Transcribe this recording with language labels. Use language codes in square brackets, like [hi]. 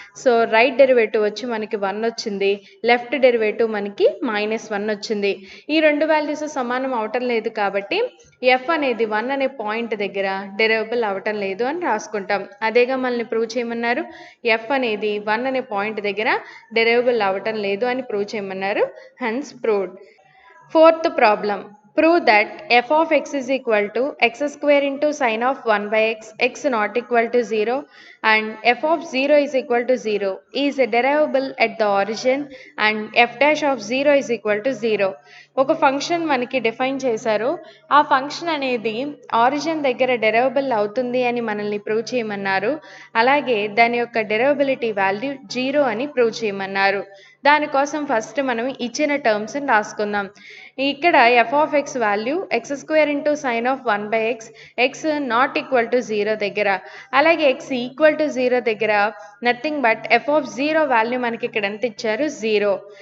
[te] So right derivative వచ్చి మనకి 1 వచ్చింది, లెఫ్ట్ డెరివేటివ్ మనకి మైనస్ 1 వచ్చింది. ఈ రెండు వాల్యూస్ సమానం అవటం లేదు కాబట్టి ఎఫ్ అనేది 1 అనే పాయింట్ దగ్గర డెరైవబుల్ అవటం లేదు అని రాసుకుంటాం. అదేగా మనల్ని ప్రూవ్ చేయమన్నారు, ఎఫ్ అనేది 1 అనే పాయింట్ దగ్గర డెరైవబుల్ అవటం లేదు అని ప్రూవ్ చేయమన్నారు. [en] Hence proved. Fourth problem. Prove that f of x is equal to x square into sin of 1 by x, x not equal to 0, and f of 0 is equal to 0 is derivable at the origin and f dash of 0 is equal to 0. [te] ఒక function మనకి define చేశారు, ఆ function అనేది origin దగ్గర derivable అవుతుంది అని మనల్ని prove చేయమన్నారు. అలాగే దాని యొక్క డెరైవబిలిటీ వాల్యూ 0 అని ప్రూవ్ చేయమన్నారు. దానికోసం ఫస్ట్ మనం ఇచ్చిన టర్మ్స్ని రాసుకుందాం. ఇక్కడ F of X value X square into sine of 1 by X, X not equal to 0 దగ్గర, అలాగే ఎక్స్ ఈక్వల్ టు 0 దగ్గర nothing but F of 0 value మనకి ఇక్కడ ఎంత ఇచ్చారు, 0.